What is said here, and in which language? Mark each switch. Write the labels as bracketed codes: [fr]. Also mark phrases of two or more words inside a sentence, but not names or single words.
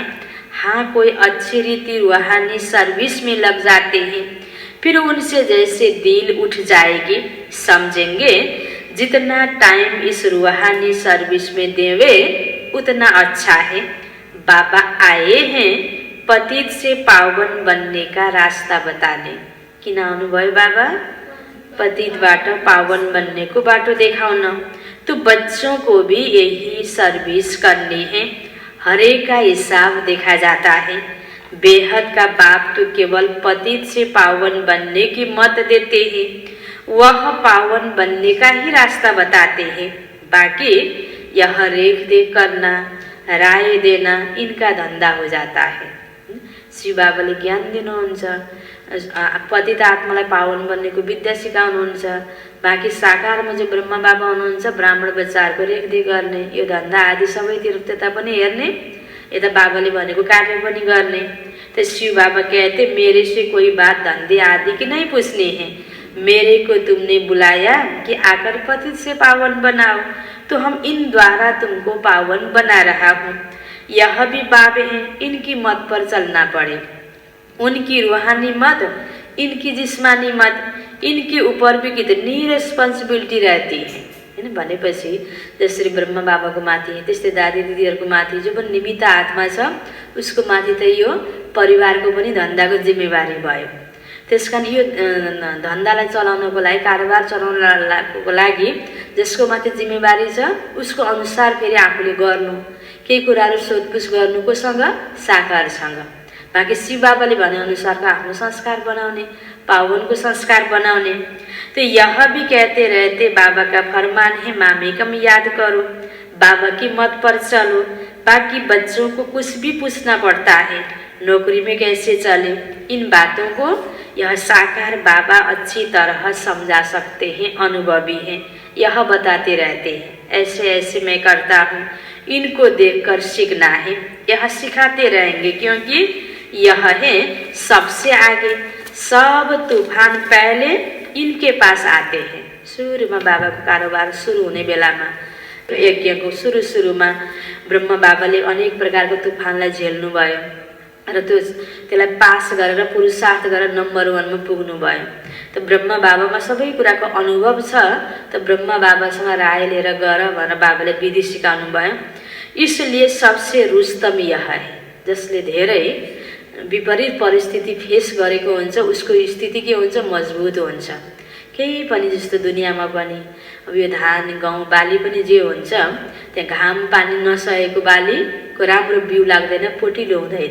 [hi] हाँ, कोई अच्छी रीति रूहानी सर्विस में लग जाते हैं फिर उनसे जैसे दिल उठ जाएगी। समझेंगे जितना टाइम इस रूहानी सर्विस में देवे उतना अच्छा है। बाबा आए हैं पतित से पावन बनने का रास्ता बताने। [ne] किन आउनुभयो बाबा? पतितबाट पावन बनने को बाटो देखाउन। [hi] तो बच्चों को भी यही सर्विस करनी है। हरेक का हिसाब देखा जाता है। बेहद का बाप तो केवल पतित से पावन बनने की मत देते हैं, वह पावन बनने का ही रास्ता बताते हैं। बाकी यह रेख देख करना, राय देना इनका धंधा हो जाता है। [ne] शिव बाबाले ज्ञान दिनुहुन्छ, पतित आत्मालाई पावन बन्नेको विद्या सिकाउनुहुन्छ। बाँकी साकारमा जो ब्रह्मा बाबा हुनुहुन्छ ब्राह्मण बच्चाहरूको रेखदेख गर्ने, यो धन्दा आदि सबैतिर त्यता पनि हेर्ने, यता बाबाले भनेको कार्य पनि गर्ने। [hi] तो शिव बाबा कहते मेरे से कोई बात धंधे आदि की नहीं पूछनी है। मेरे को तुमने बुलाया कि आकर पतित से पावन बनाओ, तो हम इन द्वारा तुमको पावन बना रहा हूँ। यह भी बाबे हैं, इनकी मत पर चलना पड़े। उनकी रूहानी मत, इनकी जिस्मानी मत, इनके ऊपर भी कितनी रेस्पोन्सिबिलिटी रहती है हैन। [ne] भनेपछि जसरी ब्रह्मा बाबाको माथि त्यस्तै दादी दिदीहरूको माथि जो पनि निमित्त आत्मा छ उसको माथि त यो परिवारको पनि धन्दाको जिम्मेवारी भयो। त्यसकारण यो धन्दालाई चलाउनको लागि, कारोबार चलाउनको लागि जसको माथि जिम्मेवारी छ उसको अनुसार फेरि आफूले गर्नु, केही कुराहरू सोधपुछ गर्नु कोसँग? साकारसँग। बाँकी शिव बाबाले भने अनुसारको आफ्नो संस्कार बनाउने, पावन को संस्कार बनाउने। [hi] तो यह भी कहते रहते बाबा का फरमान है मामे कम याद करो, बाबा की मत पर चलो। बाकी बच्चों को कुछ भी पूछना पड़ता है, नौकरी में कैसे चले, इन बातों को यह साकार बाबा अच्छी तरह समझा सकते हैं, अनुभवी हैं, यह बताते रहते हैं। ऐसे ऐसे मैं करता हूँ, इनको देखकर सीखना है, यह सिखाते रहेंगे क्योंकि यह है सबसे आगे। सब तूफान पहले इनके पास आते हैं। [ne] सुरुमा बाबाको कारोबार सुरु हुने बेलामा यज्ञको सुरुमा ब्रह्मा बाबाले अनेक प्रकारको तुफानलाई झेल्नु भयो र त्यसलाई पास गरेर पुरुषार्थ गरेर नम्बर 1 मा पुग्नु भयो। त ब्रह्मा बाबामा सबै कुराको अनुभव छ। त ब्रह्मा बाबासँग राय लिएर गर भनेर बाबाले विधि सिकाउनु भयो। [hi] इसलिए सबसे रुस्तम यह है, [ne] जसले धेरै विपरीत परिस्थिति फेस गरेको हुन्छ उसको स्थिति के हुन्छ? मजबुत हुन्छ। केही पनि जस्तो दुनियाँमा पनि अब यो धान गहुँ बाली पनि जे हुन्छ त्यहाँ घाम पानी नसहेको बालीको राम्रो बिउ लाग्दैन, पोटिलो हुँदैन।